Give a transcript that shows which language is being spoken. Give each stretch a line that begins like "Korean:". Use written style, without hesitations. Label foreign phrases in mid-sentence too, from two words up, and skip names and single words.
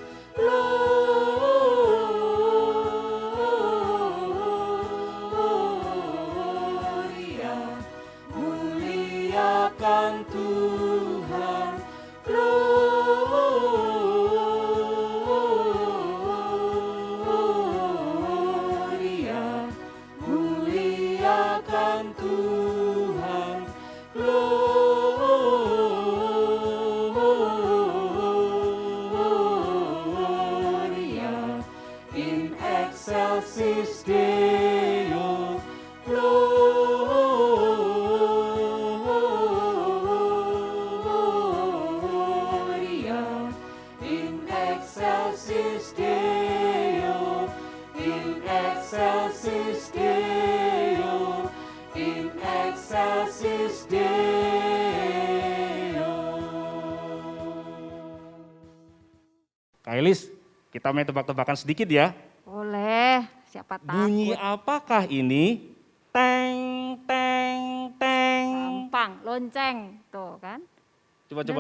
Indonesian: Gloria, muliakan Tuhan. Gloria, muliakan Tuhan.
Latin: Gloria, in excelsis Deo. Gloria, in excelsis Deo, in excelsis Deo, in excelsis Deo.
Indonesian: Kak Elis, kita main tebak-tebakan sedikit ya. Boleh, siapa takut. Bunyi apakah ini? Teng, teng, teng. Gampang, lonceng. Tuh kan. Coba,